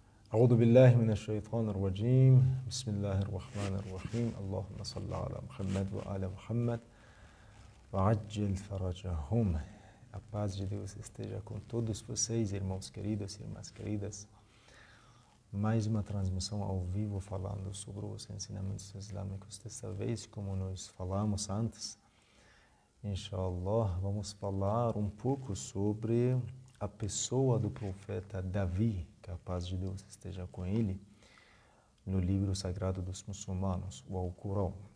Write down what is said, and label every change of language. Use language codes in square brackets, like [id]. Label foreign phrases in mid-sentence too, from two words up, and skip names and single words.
[ar] أعوذ بالله من الشيطان الرجيم بسم الله الرحمن الرحيم اللهم صل على محمد وآل محمد وعجل فرجهم. [pt] A paz de Deus esteja com todos vocês, irmãos queridos e irmãs queridas. Mais uma transmissão ao vivo falando sobre os ensinamentos islâmicos. Desta vez, como nós falamos antes, inshallah, vamos falar um pouco sobre a pessoa do profeta Davi, que a paz de Deus esteja com ele, no livro sagrado dos muçulmanos, o Alcorão.